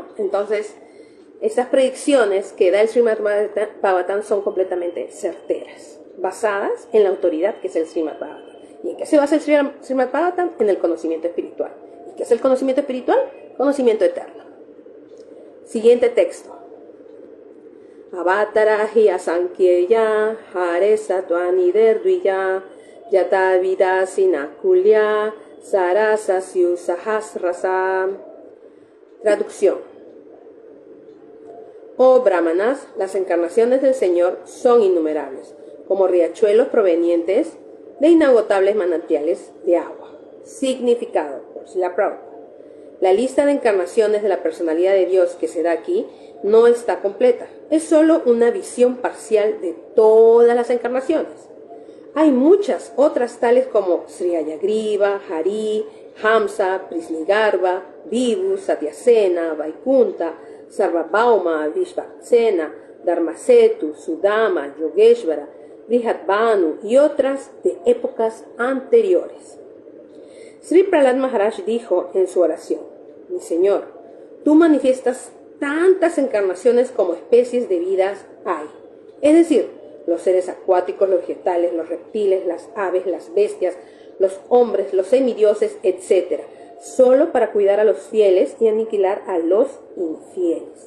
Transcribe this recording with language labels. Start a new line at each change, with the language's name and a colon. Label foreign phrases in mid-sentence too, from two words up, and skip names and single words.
Spanish: Entonces, esas predicciones que da el Srimad Bhagavatam son completamente certeras, basadas en la autoridad que es el Srimad Bhagavatam. ¿Y en qué se basa el Srimad Bhagavatam? En el conocimiento espiritual. ¿Y qué es el conocimiento espiritual? Conocimiento eterno. Siguiente texto.
Sanskrit: अवतार हि असङ्ख्येय, हरे सत्वानि देर्दुय, यत विद सिनकुल्य, सरसस्यु सहस्रस.
Spanish: Traducción. Oh brahmanas, las encarnaciones del Señor son innumerables, como riachuelos provenientes de inagotables manantiales de agua. Significado por Srila Prabhupada. La lista de encarnaciones de la personalidad de Dios que se da aquí no está completa. Es solo una visión parcial de todas las encarnaciones. Hay muchas otras tales como Sri Ayagriva, Hari, Hamsa, Prisnigarbha, Vibhu, Satyasena, Vaikunta, Sarvabhauma, Vishvaksena, Dharmasetu, Sudama, Yogeshvara, Brihatbhanu y otras de épocas anteriores. Sri Prahlad Maharaj dijo en su oración: mi Señor, tú manifiestas tantas encarnaciones como especies de vidas hay, es decir, los seres acuáticos, los vegetales, los reptiles, las aves, las bestias, los hombres, los semidioses, etc., solo para cuidar a los fieles y aniquilar a los infieles.